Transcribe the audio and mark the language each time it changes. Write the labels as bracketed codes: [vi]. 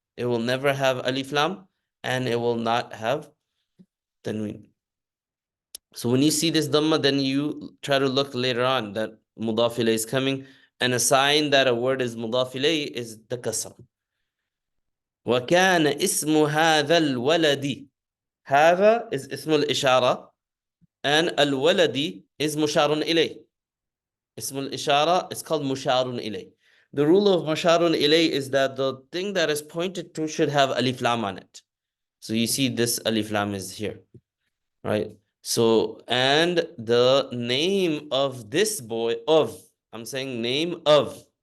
[en] It will never have alif lam, and it will not have tanween. So when you see this dhamma, then you try to look later on that mudaf ilayh is coming, and a sign that a word is mudaf ilayh is the kasra. [ar] وَكَانَ اسْمُ هَذَا الْوَلَدِ. هذا is اسم الإشارة, and الولد is مشار إليه. [en] اسم الإشارة is called musharun ilay. The rule of musharun ilay is that the thing that is pointed to should have alif lam on it. So you see this alif lam is here, right? So, and the name of this boy, I'm saying name of.